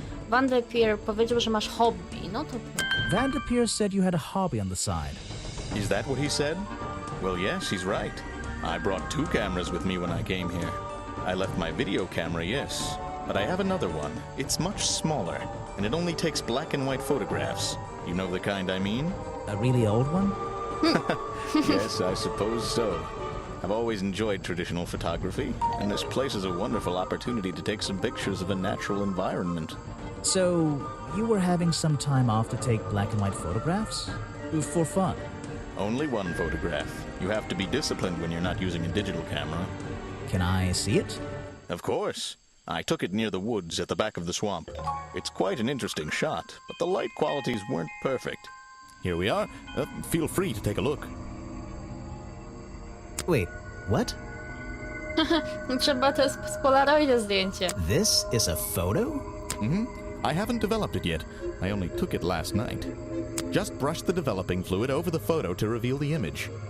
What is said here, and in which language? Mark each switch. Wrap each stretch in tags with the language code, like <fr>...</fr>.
<pl>Van de Pier powiedział, że masz hobby. No to...</pl> <en>Vanderpure said you had a hobby on the side. Is that what he said? Well, yes, he's right. I brought 2 cameras with me when I came here. I left my video camera, yes, but I have another one. It's much smaller, and it only takes black and white photographs. You know the kind I mean? A really old one? Yes, I suppose so. I've always enjoyed traditional photography, and this place is a wonderful opportunity to take some pictures of a natural environment. So, you were having some time off to take black and white photographs? For fun? Only one photograph. You have to be disciplined when you're not using a digital camera. Can I see it? Of course. I took it near the woods at the back of the swamp. It's quite an interesting shot, but the light qualities weren't perfect. Here we are. Feel free to take a look. Wait, what?</en> <pl>Trzeba to jest z Polaroida zdjęcie.</pl> <en>This is a photo? I haven't developed it yet. I only took it last night. Just brush the developing fluid over the photo to reveal the image.</en>